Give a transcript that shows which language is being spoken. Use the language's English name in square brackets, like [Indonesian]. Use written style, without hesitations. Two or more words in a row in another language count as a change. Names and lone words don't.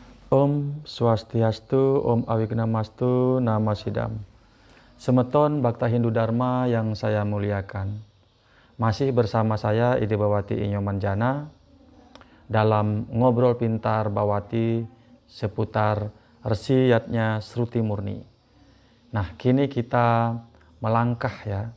[Sanskrit] Om Swastiastu, Om Awignamastu, Nama Sidam. [Indonesian] Semeton Bhakta Hindu Dharma yang saya muliakan. Masih bersama saya Ide Bawati Inyomanjana dalam ngobrol pintar Bawati seputar resiyatnya Sruti Murni. Nah, kini kita melangkah ya.